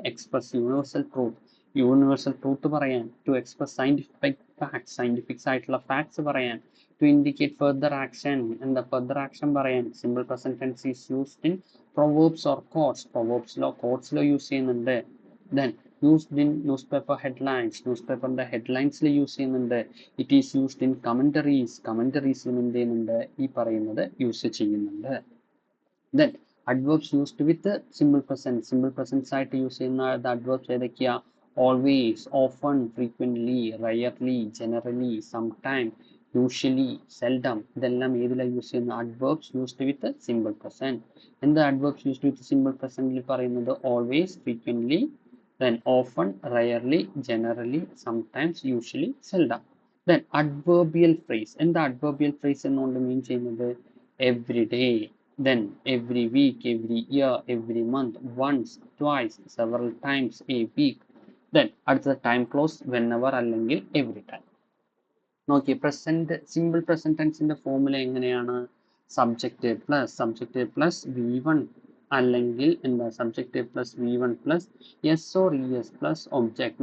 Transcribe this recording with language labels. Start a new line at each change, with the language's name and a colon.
English: express universal truth,
Malayalam: universal truth പറയാൻ.
English: to express scientific facts,
Malayalam: സയന്റിഫിക്സ് ആയിട്ടുള്ള facts പറയാൻ.
English: To indicate further action, എന്താ further action പറയാൻ. Simple present tense is used in proverbs or quotes,
Malayalam: പ്രൊവേർബ്സിലോ കോട്ട്സിലോ use ചെയ്യുന്നുണ്ട്.
English: then used in newspaper headlines,
Malayalam: newspaperന്റെ headlinesൽ use ചെയ്യുന്നുണ്ട്.
English: it is used in commentaries,
Malayalam: കമന്ററീസിലും എന്ത് ചെയ്യുന്നുണ്ട്? ഈ പറയുന്നത് യൂസ് ചെയ്യുന്നുണ്ട്.
English: then adverbs used with simple present,
Malayalam: സിമ്പിൾ പ്രസൻസ് ആയിട്ട് യൂസ് ചെയ്യുന്ന അഡ്വേർബ്സ് ഏതൊക്കെയാ?
English: Always, often, frequently, rarely, generally, sometime, usually, seldom.
Malayalam: ഇതെല്ലാം ഏതിലാണ് യൂസ് ചെയ്യുന്നത്?
English: Adverbs used with simple present.
Malayalam: എന്താ അഡ്വേർബ്സ് യൂസ്ഡ് വിത്ത് സിമ്പിൾ പ്രസന്റിൽ പറയുന്നത്?
English: Always, frequently, then often, rarely, generally, sometimes, usually, seldom. Then adverbial phrase.
Malayalam: എന്താ adverbial phrase എന്നുകൊണ്ട് മീൻ ചെയ്യുന്നത്?
English: every day, then every week, every year, every month, once, twice, several times, a week.
Malayalam: then അടുത്ത time close whenever അല്ലെങ്കിൽ every time. നോക്കി, present simple present ടെൻസിന്റെ formula എങ്ങനെയാണ്? Subject plus V1 അല്ലെങ്കിൽ എന്താ?
English: Subject plus V1 plus S or ES plus object.